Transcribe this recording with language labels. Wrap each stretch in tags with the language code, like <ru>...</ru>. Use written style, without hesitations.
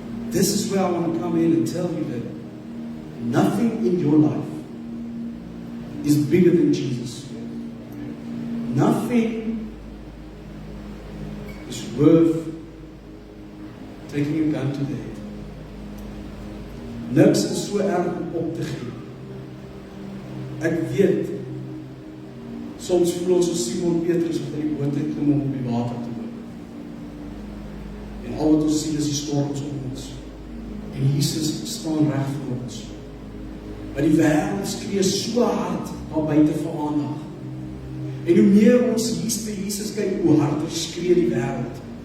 <en>This is where I want to come in and tell you that nothing in your life is bigger than Jesus. Nothing is worth taking a gun to the head.</en> <af>Niks is so erg om op te gee. Ek weet, soms voel ons soos Simon Petrus wat in die boot het klim om op die water te loop. En al wat ons sien is die storms om ons. En Jesus staan reg voor ons. Maar die wêreld skree so hard daar buite vir aandag. En hoe meer ons by Jesus kyk, hoe harder skree die wêreld.</af>